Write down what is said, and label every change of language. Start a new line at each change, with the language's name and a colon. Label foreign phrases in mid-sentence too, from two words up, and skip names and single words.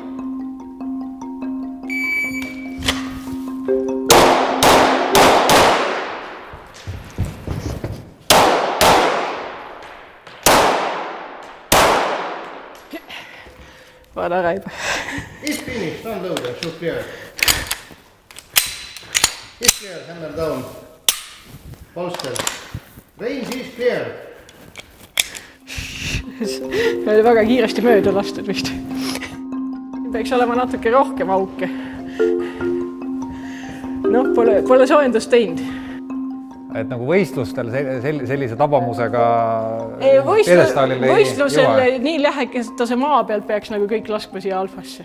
Estonian: Vaada räib.
English: Is finished, unload and shoot clear. Is clear, hammer down. Bolster. Range is clear.
Estonian: Oli väga kiiresti mööda lastud vist. Peaks olema natuke rohkem auke. Noh, pole soojendust teinud. Et nagu võistlustel sellise tabamusega võistlusel nii lähekestase maa pealt peaks nagu kõik laskma siia alfasse.